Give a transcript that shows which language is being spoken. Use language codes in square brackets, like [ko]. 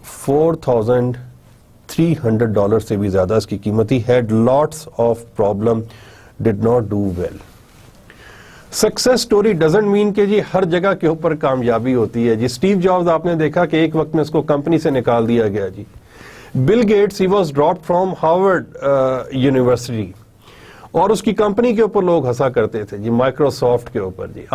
[ur] $4,300 سے بھی زیادہ اس کی قیمت تھی. [en] had lots of problem, did not do well. Success story doesn't mean [ur] کہ جی ہر جگہ کے اوپر کامیابی ہوتی ہے جی. اسٹیو جابز آپ نے دیکھا کہ ایک وقت میں اس کو کمپنی سے نکال دیا گیا جی. Bill Gates [en] he was dropped from Harvard University [ur] اور اس کی کمپنی کے اوپر لوگ ہنسا کرتے تھے جی, مائکروسافٹ کے اوپر جی.